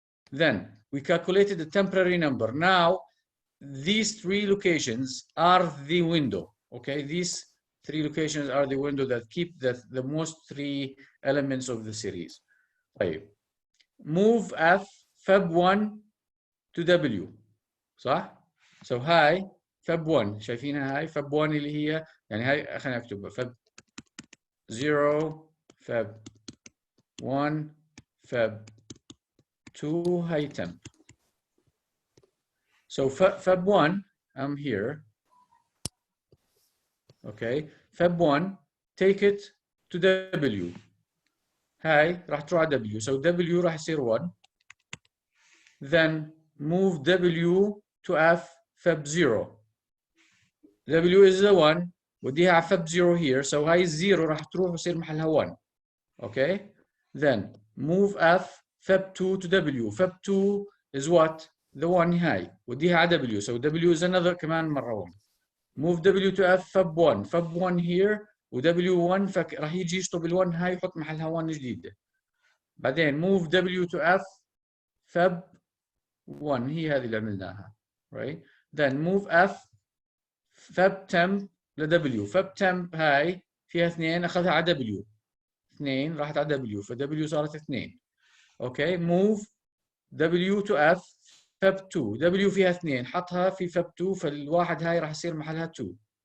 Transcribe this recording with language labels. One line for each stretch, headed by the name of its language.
English: Then we calculated the temporary number. Now, these 3 locations are the window. Okay? These 3 locations are the window that keep the most 3 elements of the series.
Arabic: طيب.
English: Move F, Feb1 to W.
Arabic: صح؟
English: So
Arabic: هاي Feb1 شايفينها هاي Feb1 اللي هي يعني هاي خلينا نكتبها Feb 0 Feb 1 Feb 2 هاي temp.
English: So Feb 1 I'm here. Okay, Feb 1 take it to W.
Arabic: هاي راح تروح على W.
English: So
Arabic: W راح يصير 1.
English: Then move W to F Feb 0. W is the 1.
Arabic: وديها على Feb 0 here.
English: So
Arabic: هاي 0 راح تروح ويصير محلها 1.
English: Okay. Then move F Feb 2 to W. Feb 2 is what? The 1
Arabic: هاي. وديها على
English: W. So W is another
Arabic: كمان مرة
English: 1. Move W to F Feb 1. Feb 1 here.
Arabic: و W1 راح يجي يشطب ال1 هاي يحط محلها 1 جديدة. بعدين
English: move W to F
Arabic: Feb 1 هي هذه اللي عملناها.
English: Right. Then move F Feb temp
Arabic: ل
English: W.
Arabic: Feb temp هاي فيها 2 أخذها على W. 2 راحت على W. ف W صارت 2.
English: Okay. Move W to F Feb 2.
Arabic: W فيها 2 حطها في Feb 2 فالواحد هاي راح يصير محلها 2.